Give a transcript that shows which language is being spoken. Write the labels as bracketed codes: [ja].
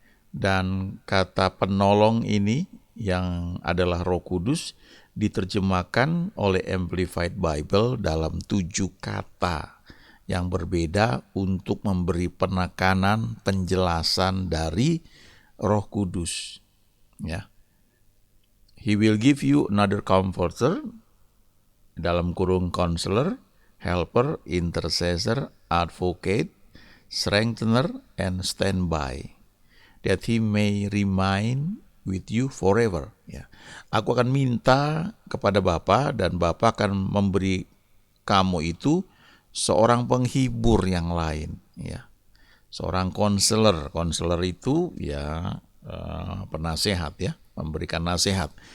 [id] Dan kata penolong ini yang adalah Roh Kudus diterjemahkan oleh Amplified Bible dalam 7 kata yang berbeda untuk memberi penekanan penjelasan dari Roh Kudus, ya. [en] He will give you another comforter, [id] dalam kurung [en] counselor, helper, intercessor, advocate, strengthener, and standby, that He may remain with you forever. [id] Ya. Aku akan minta kepada Bapa dan Bapa akan memberi kamu itu seorang penghibur yang lain. Ya. Seorang konselor. Konselor itu ya penasehat ya, memberikan nasihat.